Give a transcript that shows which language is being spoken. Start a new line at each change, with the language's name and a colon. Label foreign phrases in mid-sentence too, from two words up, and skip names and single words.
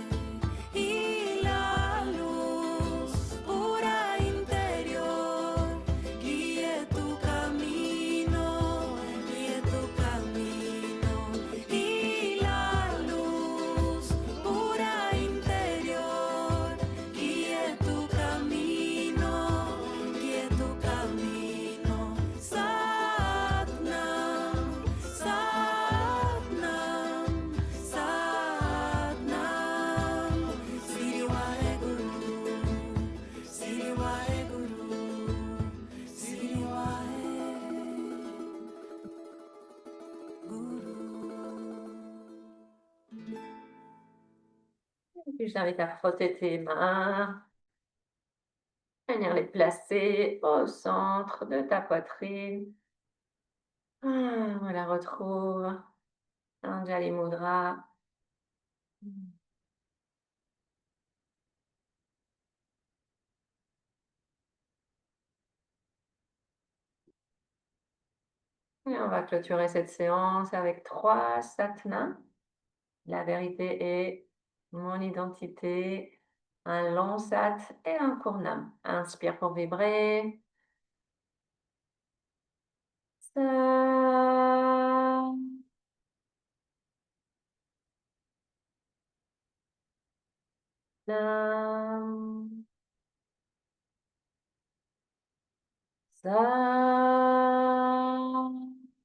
Spanish: Y la luz pura interior guíe tu camino, guíe tu camino. Y la luz pura interior guíe tu camino, guíe tu camino.
Punjabi: ਸਤਿਨਾਮ, ਸਤਿਨਾਮ, ਸਤਿਨਾਮ. ਸਿਰੀ ਵਾਹਿਗੁਰੂ, ਸਿਰੀ ਵਾਹਿਗੁਰੂ, ਸਿਰੀ ਵਾਹਿਗੁਰੂ.
French: Et puis, je t'invite à frotter tes mains, venir les placer au centre de ta poitrine. Ah, voilà, retrouve Anjali Mudra. Et on va clôturer cette séance avec 3 satnams. La vérité est mon identité, un long sat et un court nam. Inspire pour vibrer.
Punjabi: Sam. Nam. Sam.